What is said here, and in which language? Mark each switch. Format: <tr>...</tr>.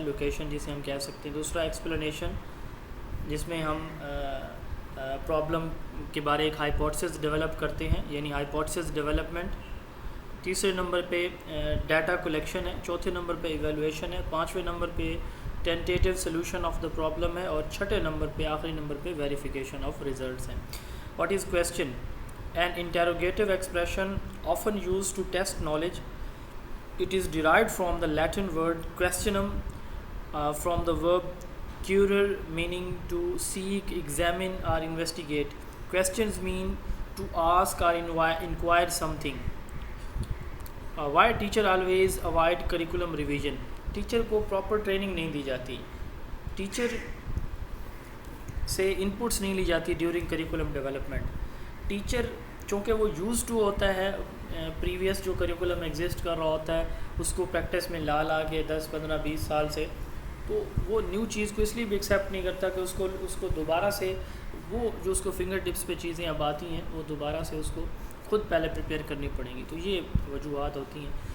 <ur>Location جسے ہم کہہ سکتے ہیں. دوسرا ایکسپلینیشن, جس میں ہم پرابلم کے بارے ایک ہائپوتھیسس ڈیولپ کرتے ہیں, یعنی ہائپوتھیسس ڈیولپمنٹ. تیسرے نمبر پہ ڈیٹا کلیکشن ہے. چوتھے نمبر پہ ایویلویشن ہے. 5ویں نمبر پہ ٹینٹیٹیو سولوشن آف دا پرابلم ہے. اور 6ٹھے نمبر پہ آخری نمبر پہ ویریفیکیشن آف ریزلٹس ہیں.</ur> <en>What is question? An interrogative expression often used to test knowledge. It is derived from the Latin word questionum, from the verb currere, meaning to seek, examine or investigate. Questions mean to ask or inquire something. Why teacher always avoid curriculum revision?</en> <ur>Teacher کو proper training نہیں دی جاتی, teacher سے inputs نہیں لی جاتی during curriculum development. Teacher چونکہ وہ use to ہوتا ہے پریویس جو کریکولم ایگزسٹ کر رہا ہوتا ہے اس کو پریکٹس میں لا کے 10 15 20 سال سے, تو وہ نیو چیز کو اس لیے بھی ایکسیپٹ نہیں کرتا کہ اس کو دوبارہ سے وہ جو اس کو فنگر ٹپس پہ چیزیں اب آتی ہیں وہ دوبارہ سے اس کو خود پہلے پریپیئر کرنی پڑیں گی. تو یہ وجوہات ہوتی ہیں.</ur>